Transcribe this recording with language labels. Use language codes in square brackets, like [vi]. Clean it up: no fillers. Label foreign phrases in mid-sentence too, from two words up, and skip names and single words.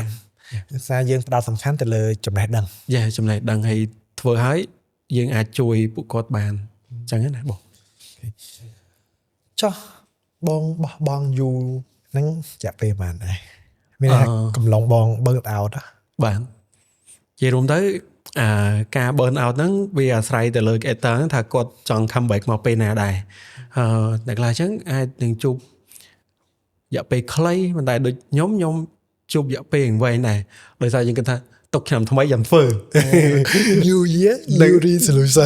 [km] សារយើងផ្ដោតសំខាន់ទៅលើចំណេះដឹង យ៉ាចំណេះដឹងឲ្យធ្វើឲ្យយើងអាចជួយពួកគាត់បានអញ្ចឹងណាបង ចុះបងបោះបង់យូរហ្នឹងចាក់ពេលបានដែរមានថាកំឡុងបង burn out បាទនិយាយរួមទៅការ burn out ហ្នឹងវាអាស្រ័យទៅលើ creator ហ្នឹងថាគាត់ចង់ comeback មកពេលណាដែរតែខ្លះអញ្ចឹងអាចនឹងជួបរយៈពេលខ្លីប៉ុន្តែដូចខ្ញុំជួបរយៈពេលវែងដែរដោយសារយើងគិតថាទុកឆ្នាំថ្មីយ៉ាងធ្វើ [en] New Year New Resolution